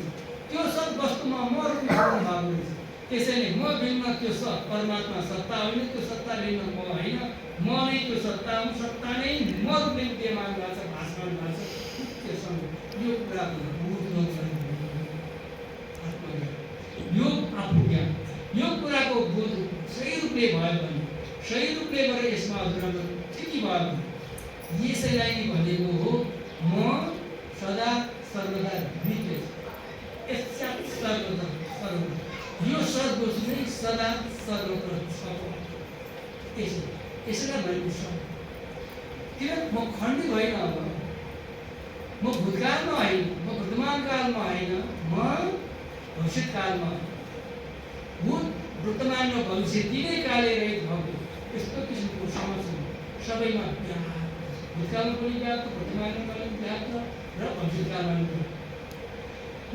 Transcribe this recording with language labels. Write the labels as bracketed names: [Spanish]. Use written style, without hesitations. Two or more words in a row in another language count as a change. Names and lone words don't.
[Nepali] त्यो सद्वस्तुमा म रूपमा भएको रहेछ। त्यसैले म भिन्न त्यो परमात्मा सत्ता होइन, त्यो सत्ता भिन्न म होइन, म नै त्यो सत्ता हुँ, सत्ता नै म रूपले विद्यमान भएको छ, भाषमान भएको छ। त्योसँग यो कुराको बुझ्नु छ। यो आफू ज्ञान, यो कुराको बोध सही रूपले भयो भने, सही रूपले गरेर यसमा हजुरहरू ठिकै भयो भने यसैलाई नै भनेको हो म सदा सर्वदा नित्य सर्वदा सर्वदा। यो सद्वस्तु नै सदा सर्वत्र छ। यसैलाई भनेको छ। किन म खण्डित होइन, अब म भूतकालमा होइन, म वर्तमान कालमा होइन, म भविष्यत कालमा। भूत, वर्तमान र भविष्य तीनै कालले रहित भएको यस्तो किसिमको समझ सबैमा व्याप्त, भूतकालमा पनि व्याप्त, वर्तमानमा पनि व्याप्त र भविष्यकालमा पनि।